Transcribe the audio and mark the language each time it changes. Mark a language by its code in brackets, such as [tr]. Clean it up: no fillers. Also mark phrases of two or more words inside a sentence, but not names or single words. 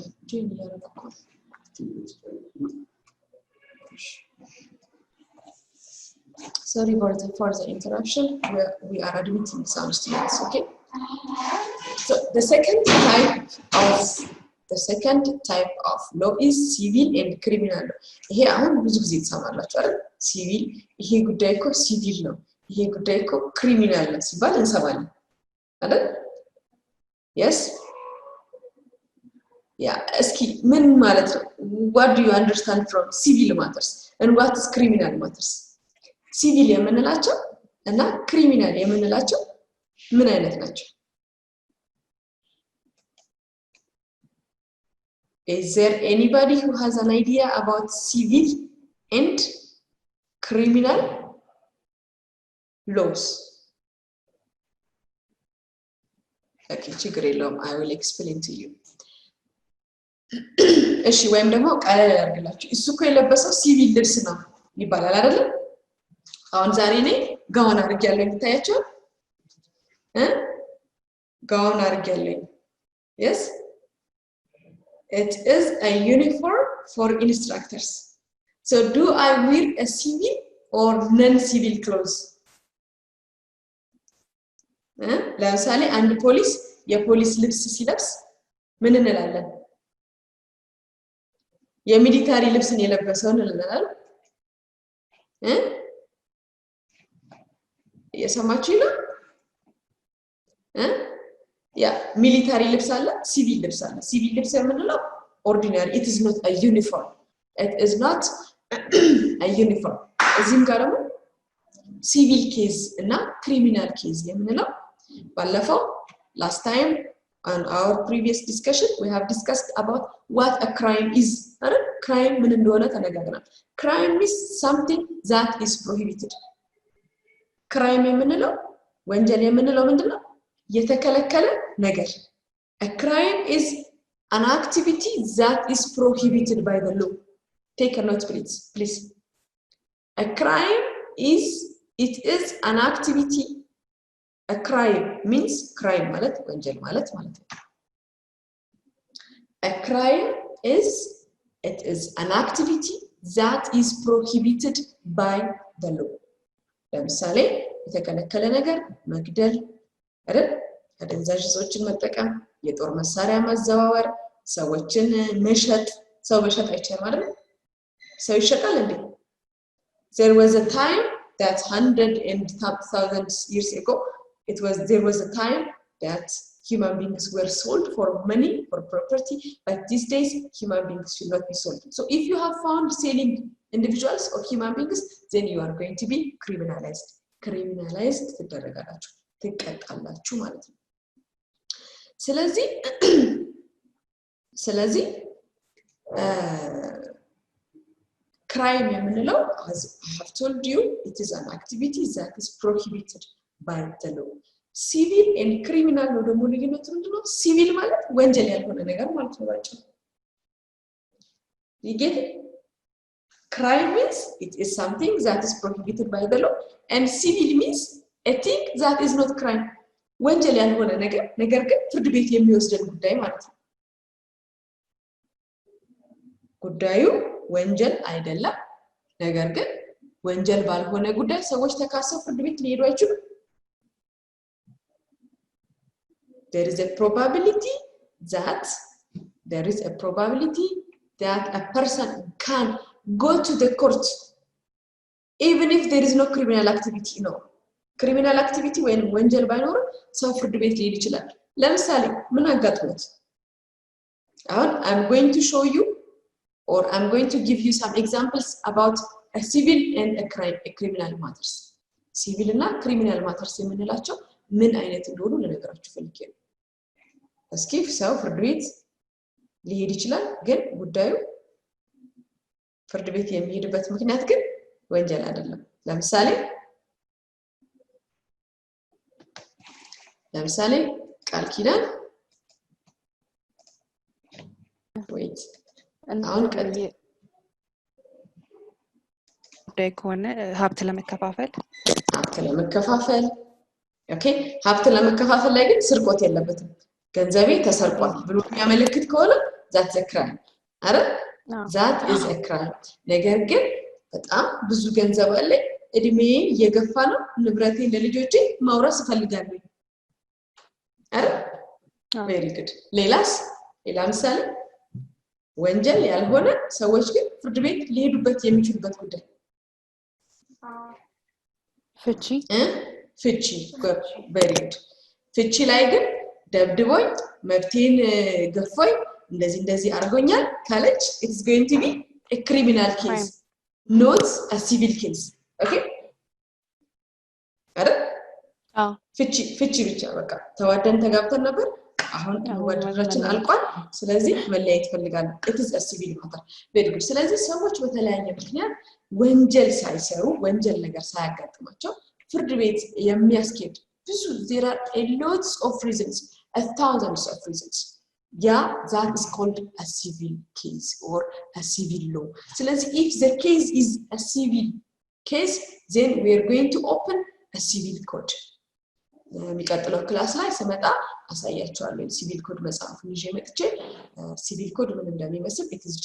[en] join ያደረኩ Sorry for the interruption. We are admitting some students, okay? So the second type of law is civil and criminal law. [am] Here አሁን ብዙ ጊዜ ተሰማላችሁ አይደል? ሲቪል ይሄ ጉዳይ እኮ ሲቪል ነው፣ ይሄ ጉዳይ እኮ ክሪሚናል ነው ሲባል እንሰማለን አይደል? [en] Yes? Yeah, [am] እስኪ ምን ማለት ነው? [en] What do you understand from civil matters and what is criminal matters? [am] ሲቪል የምንላቸው እና ክሪሚናል የምንላቸው ምን አይነት ናቸው? [en] Is there anybody who has an idea about civil and criminal laws? [am] Okay, ችግር የለውም. [en] I will explain to you. [am] እሺ ወይም ደግሞ ቀለል ያርግላችሁ እሱ እኮ የለበሰው ሲቪል ልብስ ነው ይባላል አይደል? አሁን ዛሬ ነኝ ጋውን አድርጌያለሁ የምታያቸው ጋውን አድርጌያለሁ. [en] Yes, it is a uniform for instructors. So do I wear a civil or non-civil clothes? [am] ለምሳሌ አንድ ፖሊስ የፖሊስ ልብስ ሲለብስ ምን እንላለን? የሚሊታሪ ልብስን የለበሰውን እንላለን። የሰማችሁ ነው? ያ ሚሊታሪ ልብስ አለ፣ ሲቪል ልብስ አለ። ሲቪል ልብስ የምንለው ኦርዲናሪ [en] it is not a uniform. It is not a uniform. [am] እዚህም ጋር ደግሞ ሲቪል ኬዝ እና ክሪሚናል ኬዝ የምንለው ባለፈው [en] last time on our previous discussion we have discussed about what a crime is. [am] Crime ምን እንደሆነ ተነጋግረናል. [en] Crime is something that is prohibited. [am] Crime የምንለው ወንጀል የምንለው ምንድነው? የተከለከለ ነገር. [en] A crime is an activity that is prohibited by the law. Take a note please. A crime is an activity. A crime means [am] crime ማለት ወንጀል ማለት ነው. [en] A crime is an activity that is prohibited by the law. [am] ለምሳሌ የተከለከለ ነገር መግደል አይደል? አደንዛዥ እጾችን መጠቀም፣ የጦር መሳሪያ ማዘዋወር፣ ሰዎችን መሸጥ። ሰው መሸጥ አይቻልም አይደል? ሰው ይሸጣል እንዴ? [en] There was a time that 100,000 years ago there was a time that human beings were sold for money, for property, but these days human beings should not be sold. So if you have found selling individuals or human beings, then you are going to be criminalized. [am] Criminalized ትደረጋላችሁ፣ ትቀጣላችሁ ማለት ነው። ስለዚህ crime የምንለው [en] as I have told you it is an activity that is prohibited by the law. Civil and criminal [am] ነው ደግሞ ልዩነቱ ምንድነው? ሲቪል ማለት ወንጀል ያልሆነ ነገር ማለት ነው ባጭሩ። [en] You get it? Crime means it is something that is prohibited by the law and civil means a thing that is not crime. [am] ወንጀል ያልሆነ ነገር ግን ፍርድ ቤት የሚወስደን ጉዳይ ማለት ነው። ጉዳዩ ወንጀል አይደለም፣ ነገር ግን ወንጀል ባልሆነ ጉዳይ ሰዎች ተካሰው ፍርድ ቤት ሊሄዱ አይችሉም። [en] There is a probability that a person can go to the court even if there is no criminal activity. No. Criminal activity when [am] ወንጀል ባይኖር ሰው ፍርድ ቤት ሊሄድ ይችላል። ለምሳሌ ምን አጋጥሞት? [en] አሁን I'm going to show you or I'm going to give you some examples about a civil and a criminal matters. [am] Civil እና [en] criminal matters [am] የምንላቸው ምን አይነት እንደሆኑ ለነገራችሁ ፈልጌ ነው። እስኪ ሰው ፍርድ ቤት ሊሄድ ይችላል፣ ግን ጉዳዩ ፍርድ ቤት የሚሄድበት ምክንያት ግን ወንጀል አይደለም። ለምሳሌ ቃል ኪዳን አሁን ጉዳይ ከሆነ ሀብት ለመከፋፈል ኦኬ፣ ሀብት ለመከፋፈል ላይ ግን ስርቆት የለበትም። ገንዘቤ ተሰርቋል ብሎ የሚያመለክት ከሆነ [en] that's a crime [am] አይደል [en] that is a crime [am] ነገር ግን በጣም ብዙ ገንዘብ አለኝ እድሜ እየገፋ ነው ንብረቴ ለልጆቼ ማውረስ ፈልጋለሁ አይደል [en] very good [am] ሌላ ምሳሌ ወንጀል ያልሆነ ሰዎች ግን ፍርድ ቤት ሊሄዱበት የሚችሉበት ጉዳይ ፍቺ [en] very good [am] ፍቺ ላይ ግን ደብድቦኝ መብቴን ገፋኝ እንደዚህ አርጎኛል ካለች [en] it's going to be a criminal case not a civil case okay [am] አይደል ፍቺ ብቻ በቃ ተዋደን ተጋብተን ነበር አሁን ወደራችን አልቋል ስለዚህ መለያየት ፈልጋለሁ [en] it is a civil matter very good [am] ስለዚህ ሰዎች በተለያየ ምክንያት ወንጀል ሳይሰሩ ወንጀል ነገር ሳያጋጥማቸው ፍርድ ቤት የሚያስኬድ ብዙ [en] there are a lots of reasons thousands of reasons yeah that is called a civil case or a civil law ስለዚህ if the case is a civil case then we are going to open a civil code [am] የሚቀጥለው ክላስ ላይ ስመጣ አሳያችኋለሁ [en] civil code [am] መጽሐፉን ይዤ መጥቼ [en] civil code [am] ምን እንደሚመስል [en] it is